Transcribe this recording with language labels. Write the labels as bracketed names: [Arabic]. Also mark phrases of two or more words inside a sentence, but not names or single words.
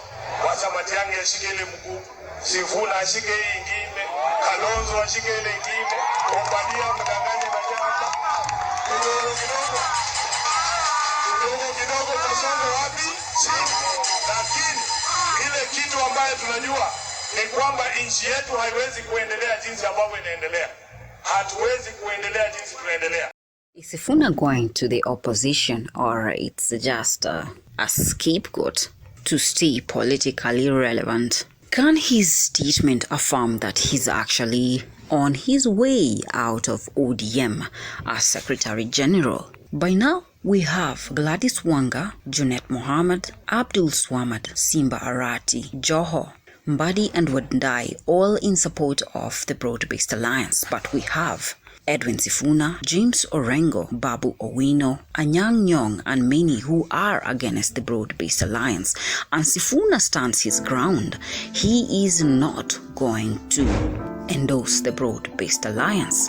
[Swahili] Wacha Matiang'i ashike ile mguu, Sifuna ashike hii ingine, Kalonzo ashike ile ingine, Obadia mdanganye na nyama. Kidogo tusonge wapi? Chini. Lakini ile kitu ambayo tunajua ni kwamba nchi yetu haiwezi kuendelea jinsi ambavyo inaendelea. Hatuwezi kuendelea jinsi tunaendelea. [English] Is Sifuna going to the opposition, or it's just a scapegoat to stay politically relevant? Can his statement affirm that he's actually on his way out of ODM as Secretary General? By now, we have Gladys Wanga, Junet Mohammed, Abdul Swamad, Simba Arati, Joho, Mbadi and Wandai, all in support of the Broad-Based Alliance. But we have Edwin Sifuna, James Orengo, Babu Owino, Anyang' Nyong, and many who are against the Broad-Based Alliance. And Sifuna stands his ground. He is not going to endorse the Broad-Based Alliance.